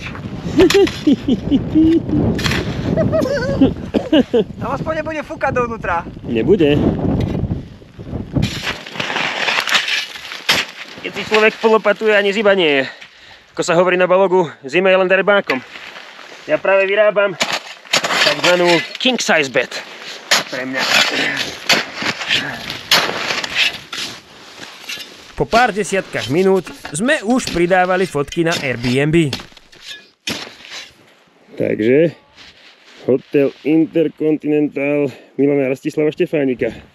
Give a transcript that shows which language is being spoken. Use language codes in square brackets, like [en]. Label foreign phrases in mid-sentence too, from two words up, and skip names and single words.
[sk] Tam aspoň nebude fúkať dovnútra. Nebude. Keď si človek polopatuje, ani ziba nie je. Ako sa hovorí na balogu, zima je len darebákom. Ja práve vyrábam takzvanú [en] king size bed [sk] pre mňa. Po pár desiatkách minút sme už pridávali fotky na Airbnb. Takže Hotel Intercontinental Milana Rastislava Štefánika.